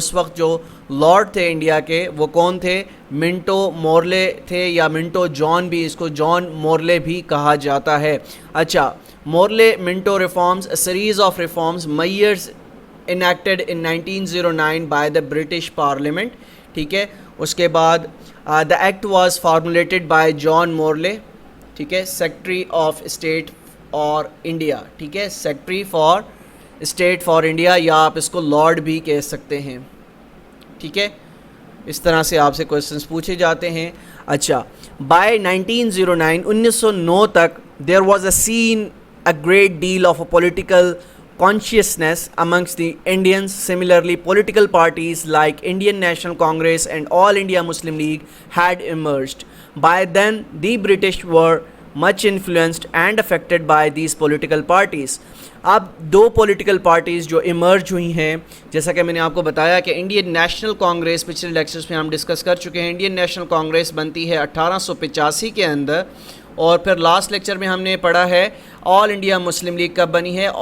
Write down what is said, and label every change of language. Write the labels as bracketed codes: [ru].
[hi] उस वक्त जो लॉर्ड थे इंडिया के वो कौन थे? मिंटो मोरले थे, या मिंटो जॉन भी, इसको जॉन मोरले भी कहा जाता है। [en] अच्छा, Morley Minto reforms, a series of reforms measures enacted in 1909 by the British Parliament, ठीक है। [hi] उसके बाद [en] the act was formulated by John Morley, ठीक है, Secretary of State for India, ठीक है, Secretary for State for India, [hi] या आप इसको लॉर्ड भी कह सकते हैं, [en] ठीक है। [hi] इस तरह से आपसे क्वेश्चंस पूछे जाते हैं। अच्छा, [en] by 1909 तक there was a scene a great deal of a political consciousness amongst the Indians. Similarly, political parties like Indian National Congress and All India Muslim League had emerged. By then, the British were much influenced and affected by these political parties. [hi] अब 2 political parties जो emerge हुई हैं, जैसा कि मैंने आपको बताया कि इंडियन नेशनल कांग्रेस, पिछले लेक्चर्स में हम डिस्कस कर चुके हैं। इंडियन नेशनल कांग्रेस बनती है 1885 के अंदर, और फिर लास्ट लेक्चर में हमने पढ़ा है ऑल इंडिया मुस्लिम लीग कब बनी है?